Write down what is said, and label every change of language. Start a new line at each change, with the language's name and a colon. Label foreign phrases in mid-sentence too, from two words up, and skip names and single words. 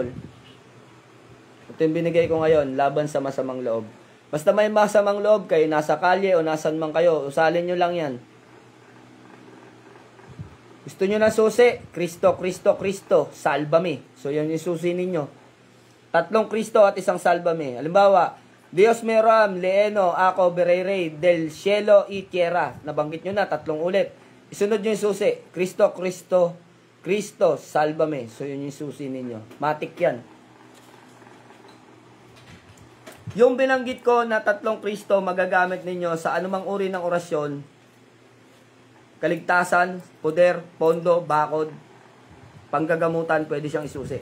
Filipino: Ito yung binigay ko ngayon, laban sa masamang loob. Basta may masamang loob kayo, nasa kalye o nasan man kayo, usalin nyo lang yan. Gusto nyo na susi?
Spanish: Kristo, Kristo, Kristo, salbame.
Filipino: So, yun yung susi ninyo. 3 Kristo at 1 salbame. Halimbawa,
Spanish: Dios me ram, leeno, ako, birey del cielo, y tierra.
Filipino: Nabanggit nyo na, 3 ulit. Isunod nyo yung susi.
Spanish: Kristo, Kristo, Kristo, salbame.
Filipino: So, yun yung susi ninyo. Matik yan. Yung binanggit ko na 3 Kristo, magagamit ninyo sa anumang uri ng orasyon. Kaligtasan, poder, pondo, bakod, panggagamutan, pwede siyang isusi.